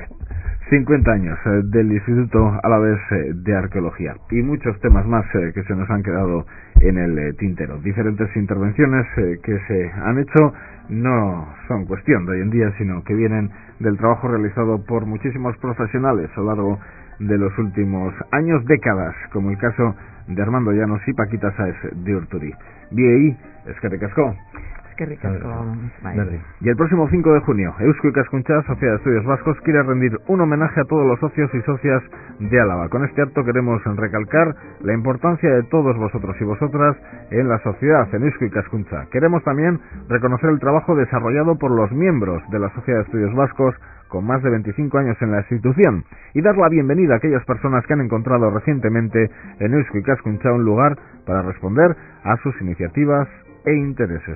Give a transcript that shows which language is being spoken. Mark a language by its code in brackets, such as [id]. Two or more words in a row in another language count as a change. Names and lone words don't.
[es] 50 años del Instituto Alavés de Arqueología y muchos temas más que se nos han quedado en el tintero. Diferentes intervenciones que se han hecho no son cuestión de hoy en día, sino que vienen del trabajo realizado por muchísimos profesionales a lo largo de los últimos años, décadas, como el caso de Armando Llanos y Paquita Sáez de Urturi. [eu] Biei, eskerrik asko. Eskerrik asko. [es] Y el próximo 5 de junio, Eusko Ikaskuntza, Sociedad de Estudios Vascos, quiere rendir un homenaje a todos los socios y socias de Álava. Con este acto queremos recalcar la importancia de todos vosotros y vosotras en la sociedad, en Eusko Ikaskuntza. Queremos también reconocer el trabajo desarrollado por los miembros de la Sociedad de Estudios Vascos con más de 25 años en la institución y dar la bienvenida a aquellas personas que han encontrado recientemente en Eusko Ikaskuntza un lugar para responder a sus iniciativas e intereses.